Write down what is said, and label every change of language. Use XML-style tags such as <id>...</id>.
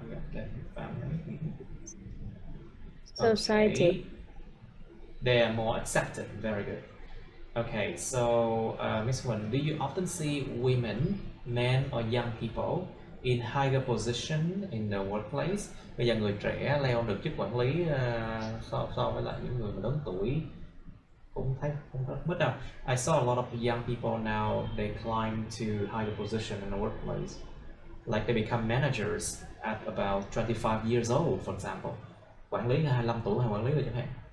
<en>Yeah, their family. society. Okay. They are more accepted. Very good. Okay, so Miss Huân, do you often see women, men, or young people in higher position in the workplace?</en> <vi>Bây giờ người trẻ leo được chức quản lý so với lại những người mà lớn tuổi cũng thấy không rất mất đâu.</vi> <en>I saw a lot of young people now they climb to higher position in the workplace, like they become managers at about 25 years old, for example.</en> <vi>Quản lý 25 tuổi hay quản lý rồi chẳng hạn.</vi>